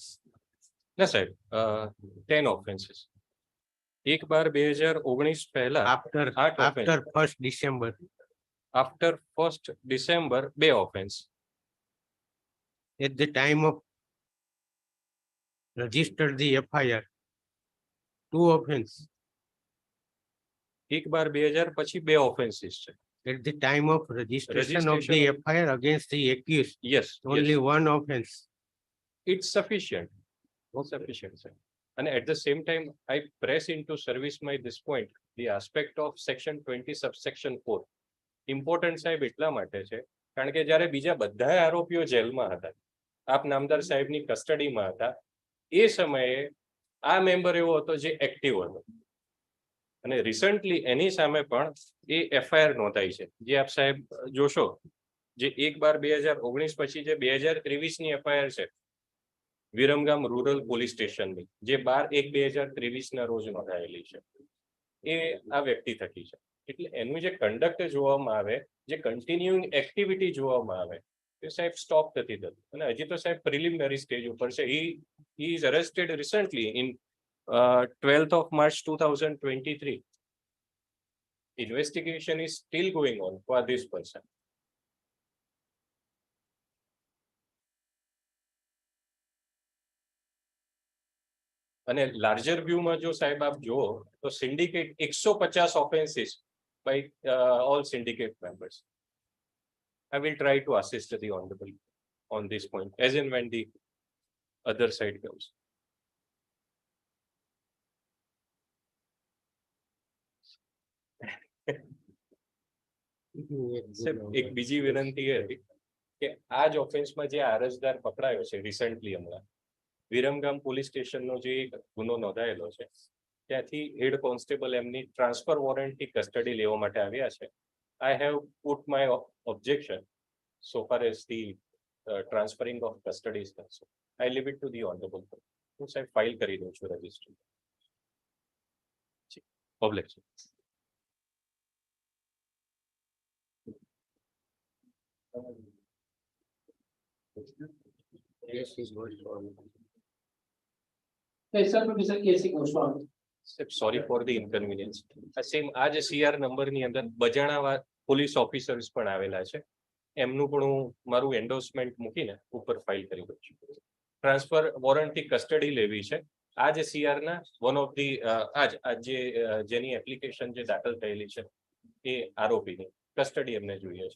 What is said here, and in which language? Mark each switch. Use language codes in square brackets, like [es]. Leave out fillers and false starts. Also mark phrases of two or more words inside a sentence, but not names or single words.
[en] No સાહેબ 10 offences. [gu] એક બાર 2019 પહેલા [en] After 8 offense. after 1st December. After 1st December 2 offense. At the time of registered the FIR. 2 offense. [gu] એક બાર 2000 પછી 2 offences છે. [en] At the time of registration of the Registration FIR against the accused. Yes, Only yes. one offense. It's sufficient. Sufficient, sir. And at the same time, I press into service my this point, the aspect of section 20 subsection 4. [gu] Important સાહેબ એટલા માટે છે કારણ કે જ્યારે બીજા બધા આરોપીઓ જેલમાં હતા, આપ નામદાર સાહેબની કસ્ટડીમાં હતા, એ સમયે આ મેમ્બર એવો હતો જે એક્ટિવ હતો અને રિસન્ટલી એની સામે પણ એ એફઆઈઆર નોંધાઈ છે, જે આપ સાહેબ જોશો, જે 1/12/2019 પછી જે 2023ની એફઆઈઆર છે વિરમગામ રૂરલ પોલીસ સ્ટેશનની, જે 12/1/2023ના રોજ નોંધાયેલી છે, એ આ વ્યક્તિ થકી છે. એટલે એનું જે કન્ડક્ટ જોવામાં આવે, જે [en] continuing activity [gu] જોવામાં આવે, એ સાહેબ સ્ટોપ નથી થતું. અને હજી તો સાહેબ [en] preliminary stage [gu] ઉપર છે. [en] he is arrested recently in 12th of March 2023. Investigation is still going on for this person. [gu] અને [en] larger view [gu] જો સાહેબ આપ જુઓ તો [en] syndicate 150 offences by all syndicate members. I will try to assist the honorable on this point as and when the other side comes. [gu] એક બીજી વિનંતી એ હતી કે આ જ ઓફેન્સમાં જે અરજદાર પકડાયો છે રિસન્ટલી હમણાં વિરમગામ પોલીસ સ્ટેશનનો જે ગુનો નોંધાયેલો છે, ત્યાંથી [en] head constable [gu] એમની [en] transfer warrant [gu] કસ્ટડી લેવા માટે આવ્યા છે. [en] I have put my objection so far as the transferring of custody is concerned. I leave it to the honorable. [gu] હું સાહેબ ફાઇલ કરી દઉં છું રજિસ્ટર. પબ્લિક છે. [en] Yes, is going on. special producer કેસી ગોસ્વામી. sorry for the inconvenience. [gu] આ સેમ આ જે CR નંબરની અંદર બજાણા [en] police officers [gu] પણ આવેલા છે. એમનું પણ હું મારું એન્ડોર્સમેન્ટ મૂકીને ઉપર ફાઇલ કરી દઉં છું. [en] transfer warrant [gu] કસ્ટડી લેવી છે. આ જે CR ના [en] one of the [gu] જેની એપ્લિકેશન જે દાખલ થયેલી છે એ આરોપીની કસ્ટડી એમને જોઈએ છે.